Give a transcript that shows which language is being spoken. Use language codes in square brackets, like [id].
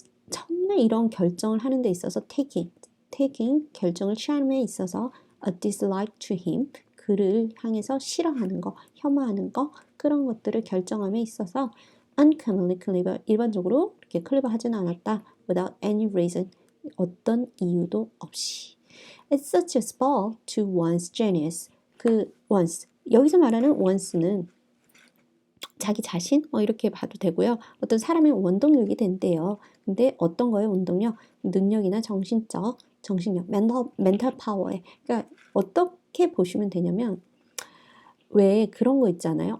[ko] 정말 이런 결정을 하는 데 있어서 taking 결정을 취함에 있어서 [en] a dislike to him, [ko] 그를 향해서 싫어하는 거, 혐오하는 거, 그런 것들을 결정함에 있어서 uncommonly clever, 일반적으로 이렇게 clever하지는 않았다. [en] without any reason, [ko] 어떤 이유도 없이. [en] It's such a spell to one's genius. [ko] 그 once, 여기서 말하는 once는 자기 자신? 이렇게 봐도 되고요. 어떤 사람의 원동력이 된대요. 근데 어떤 거예요, 원동력? 능력이나 정신력, 멘탈 파워에. 그러니까 어떻게 보시면 되냐면, 왜 그런 거 있잖아요.